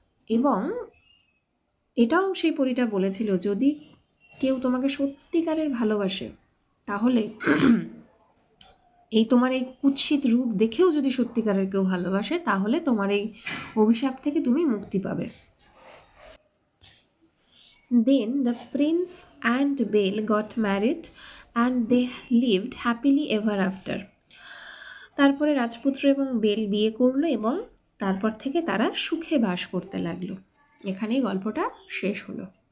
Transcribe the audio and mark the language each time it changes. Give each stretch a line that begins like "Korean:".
Bangla: এবং এটাও সেই পরীটা বলেছিল যদি কেউ তোমাকে সত্যিকারের ভালোবাসে তাহলে এই তোমার এই কুৎসিত রূপ দেখেও যদি সত্যিকারের কেউ ভালোবাসে তাহলে তোমার এই অভিশাপ থেকে তুমি মুক্তি পাবে।
English: Then the prince and Belle got married and they lived happily ever after.
Bangla: তারপরে রাজপুত্র এবং বেল বিয়ে করলো এবং তারপর থেকে তারা সুখে বাস করতে লাগলো। এখানেই গল্পটা শেষ হলো।